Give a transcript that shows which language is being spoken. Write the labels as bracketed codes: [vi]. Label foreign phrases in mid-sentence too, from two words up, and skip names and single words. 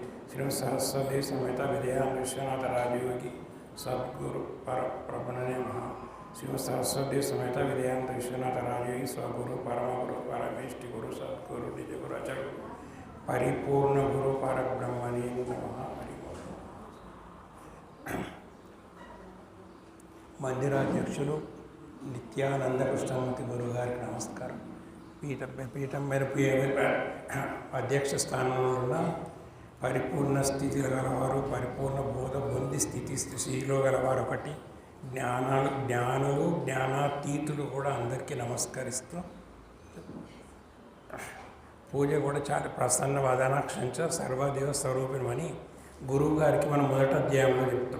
[sa] श्रीमद सरस्वती समेत विद्यानंद विश्वनाथ राजयोगी सद्गुरु प्रभुने महा। श्रीमद सरस्वती समेत विद्यानंद विश्वनाथ राजयोगी स्वगुरु परमगुरु परमेष्टि गुरु सद्गुरु निज गुरु अचल परिपूर्ण गुरु पर ब्रह्मणे नमः। [te] మందిరాధ్యక్షులు నిత్యానంద కృష్ణమూర్తి గురువు గారికి నమస్కారం. పీఠం మేరకు అధ్యక్ష స్థానంలో ఉన్న పరిపూర్ణ స్థితిలో గలవారు, పరిపూర్ణ బోధ పొంది స్థితిలో గలవారు ఒకటి, జ్ఞానులు జ్ఞానాతీతులు కూడా అందరికీ నమస్కరిస్తూ పూజ కూడా చాలా ప్రసన్న వదనాక్షంచ సర్వదేవ స్వరూపిణమని గురువు గారికి మనం మొదటి అధ్యాయంలో చెప్తాం.